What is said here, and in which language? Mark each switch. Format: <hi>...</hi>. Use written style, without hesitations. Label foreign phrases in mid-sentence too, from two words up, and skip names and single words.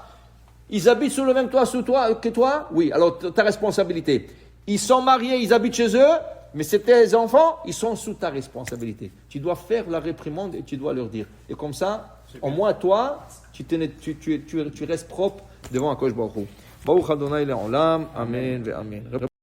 <fr>Ils habitent sous le même toit que toi? Oui, alors ta responsabilité. Ils sont mariés, ils habitent chez eux, mais c'est tes enfants, ils sont sous ta responsabilité. Tu dois faire la réprimande et tu dois leur dire. Et comme ça, au moins toi, tu restes propre devant</fr> <he>Akadosh Baruch Hu. Baruch Adonai le'olam, amen ve amen.</he>